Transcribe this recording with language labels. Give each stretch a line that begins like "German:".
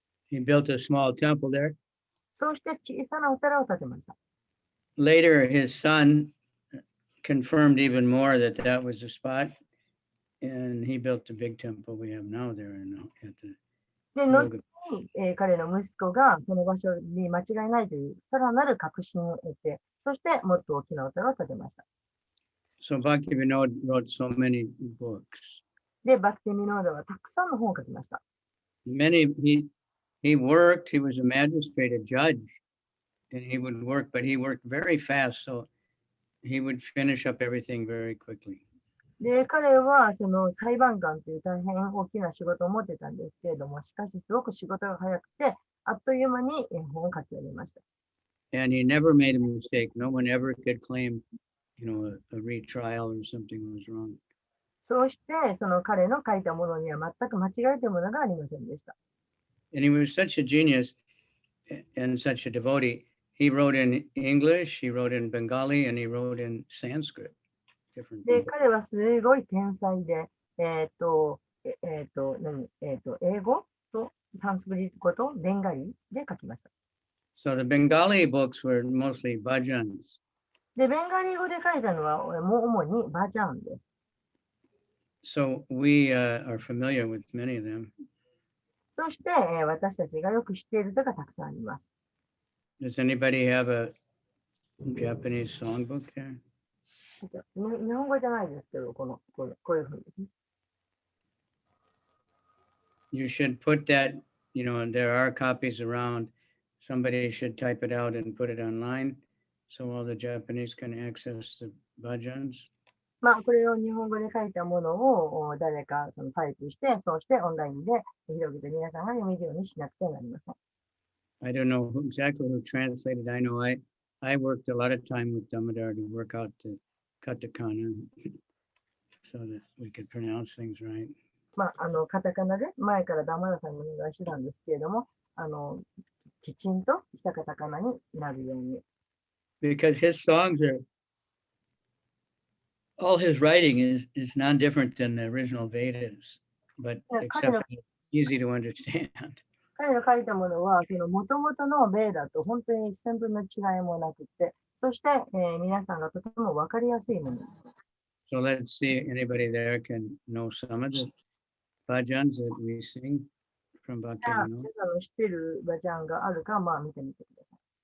English: He built a small temple there.
Japanese: そうして小さなお寺を建てました。
English: Later, his son confirmed even more that that was the spot. And he built the big temple we have now there at the
Japanese: で、後に、彼の息子がその場所に間違いないというさらなる確信を得て、そしてもっと大きなお寺を建てました。
English: So Bhaktivinoda wrote so many books.
Japanese: で、バクティミノーダはたくさんの本を書きました。
English: Many, he worked, he was a magistrate, a judge, and he would work, but he worked very fast, so he would finish up everything very quickly.
Japanese: で、彼はその裁判官という大変大きな仕事を持ってたんですけれども、しかしすごく仕事が早くて、あっという間に本を書き上げました。
English: And he never made a mistake. No one ever could claim, a retrial or something was wrong.
Japanese: そうして、その彼の書いたものには全く間違えたものがありませんでした。
English: And he was such a genius and such a devotee. He wrote in English, he wrote in Bengali, and he wrote in Sanskrit.
Japanese: で、彼はすごい天才で、英語とサンスクリット語とベンガリで書きました。
English: So the Bengali books were mostly bhajans.
Japanese: で、ベンガリ語で書いたのは主にバジャンです。
English: So we are familiar with many of them.
Japanese: そして、私たちがよく知っている歌がたくさんあります。
English: Does anybody have a Japanese songbook there?
Japanese: 日本語じゃないですけど、こういうふうに。
English: You should put that, there are copies around. Somebody should type it out and put it online so all the Japanese can access the bhajans.
Japanese: まあ、これを日本語で書いたものを誰かそのタイプして、そしてオンラインで広げて皆さんが読めるようにしなくてはなりません。
English: I don't know exactly who translated. I know I worked a lot of time with Damodar to work out the katakana so that we could pronounce things right.
Japanese: まあ、カタカナで前からダマラさんにお願いしてたんですけれども、きちんとしたカタカナになるように。
English: Because his songs all his writing is non different than the original Vedas, but except easy to understand.
Japanese: 彼の書いたものは、その元々のベーダと本当に一線分の違いもなくて、そして、皆さんがとても分かりやすいものです。
English: So let's see, anybody there can know some of the bhajans that we sing from
Japanese: じゃあ、
English: Bhaktivinoda.
Japanese: 皆さんの知っているバジャンがあるか、まあ見てみてください。